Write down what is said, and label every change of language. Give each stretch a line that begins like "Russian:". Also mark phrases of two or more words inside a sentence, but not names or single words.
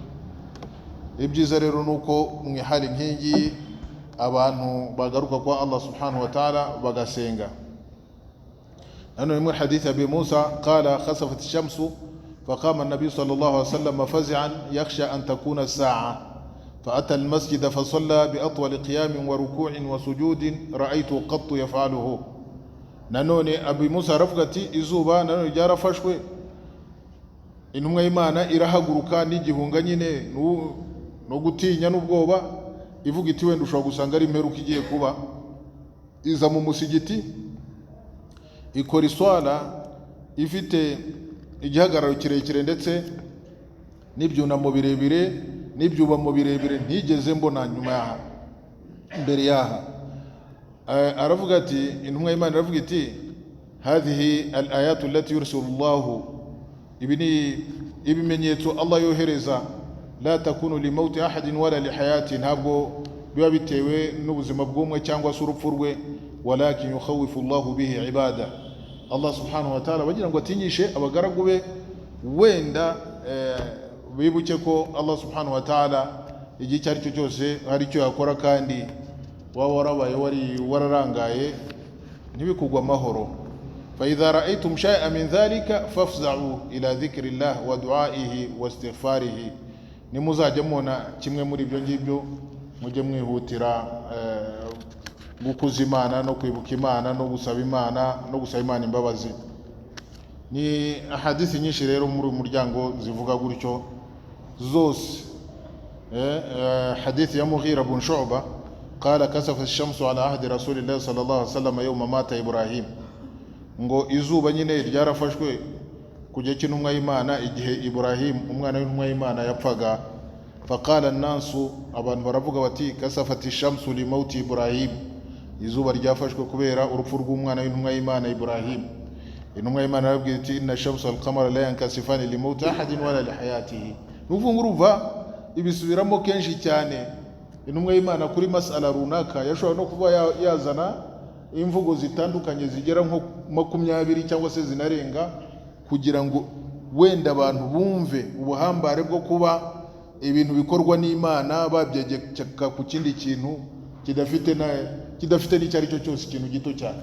Kinyarwanda: Ibyiza rero nuko mu ihali nk'ingi abantu bagaruka kwa Allah
Arabic: سبحانه وتعالى
Kinyarwanda: bagasenga. Nanone mu
Arabic: حديث أبي موسى قال خسفت الشمس فقام النبي صلى الله عليه وسلم فزعا يخشى أن تكون الساعة فأتى المسجد فصلى بأطول قيام وركوع وسجود رأيت قط يفعله.
Kinyarwanda: Nanone Abi Musa rafugati izuba nanone ryarafashwe, intumwa y'Imana irahaguruka n'igihunga nyine no gutinya n'ubwoba, ivuga iti wenda ushobora gusanga ari imperuka igiye kuba. Iza mu musigiti ikora iswala ifite igihagararo kirekire ndetse n'ibyunamo birebire n'ibyubamo birebire ntigeze mbona nyuma yaha mbere yaha. Aravuga ati intumwa y'Imana aravuga iti
Arabic: هذه الآيات التي يرسل الله,
Kinyarwanda: ibi ni ibimenyetso Allah yohereza,
Arabic: لا تكون لموت أحد ولا لحياة,
Kinyarwanda: ntabwo biba bitewe n'ubuzima bw'umwe cyangwa se urupfu rwe,
Arabic: ولكن يخوف الله به عباده.
Kinyarwanda: Allah
Arabic: سبحانه وتعالى
Kinyarwanda: bagira ngo atinyishe abagaragu be, wenda bibuke ko Allah
Arabic: سبحانه وتعالى
Kinyarwanda: igihe icyo ari cyo cyose hari icyo yakora, kandi waba warabaye wararangaye ntibikugwa amahoro.
Arabic: فإذا رأيتم شيئا من ذلك فافزعوا إلى ذكر الله ودعائه واستغفاره,
Kinyarwanda: nimuzajya mubona kimwe muri ibyo ngibyo mujye mwihutira gukuza Imana no kwibuka Imana no gusaba Imana imbabazi. Ni ahadithi nyinshi rero muri umuryango zivuga gutyo zose. Hadithi ya
Arabic: مغيرة بن شعبة قال كسفت الشمس على عهد رسول الله صلى الله عليه وسلم يوم مات إبراهيم,
Kinyarwanda: ngo izuba nyine ryarafashwe kujya cy'intumwa y'Imana igihe Ibrahim umwana w'intumwa y'Imana yapfaga.
Arabic: فقال الناس,
Kinyarwanda: abantu baravuga bati
Arabic: كسفت الشمس لموت إبراهيم,
Kinyarwanda: izuba ryafashwe kubera urupfu rw'umwana w'intumwa y'Imana Ibrahim. Intumwa y'Imana yarabwiye iti
Arabic: إن الشمس والقمر لا ينكسفان لموت أحد ولا لحياته.
Kinyarwanda: Nuvuga ibisubiramo kenshi cyane. Intumwa y'Imana kuri masala runaka yashobora no kuba yazana imvugo zitandukanye zigera nko 20 cyangwa se zinarenga, kugira ngo wenda abantu bumve ubuhambare bwo kuba ibintu bikorwa n'Imana babyegeka ku kindi kintu kidafite n'icyari cyo cyose, ikintu gito cyane.